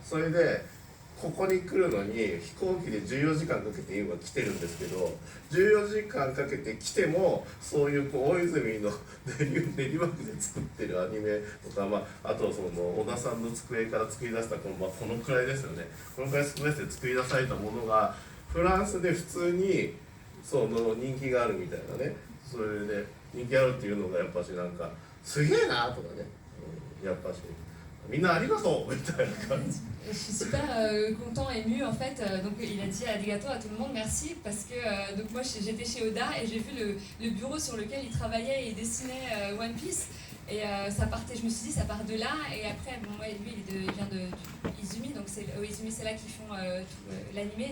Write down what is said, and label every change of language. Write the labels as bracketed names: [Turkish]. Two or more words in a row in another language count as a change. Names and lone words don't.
[Japanese] それでここに来るのに飛行機で14時間かけて今来てるんですけど、14時間かけて来てもそういう大泉の練馬区で作ってるアニメとか、あとその小田さんの机から作り出したこのくらいですよね。このくらいスペースで作り出されたものがフランスで普通にその人気があるみたいなね。それで人気あるっていうのがやっぱしなんかすげえなとかね、やっぱしみんなありがとうみたいな感じ。 [French] Je suis super content, ému en fait. Donc il a dit arigato à tout le monde, merci, parce que donc moi j'étais chez Oda et j'ai vu le bureau sur lequel il travaillait et dessinait One Piece. Et ça partait, je me suis dit ça part de là, et après bon, moi, lui il vient de Izumi, donc c'est Izumi c'est là qu'ils font l'animé.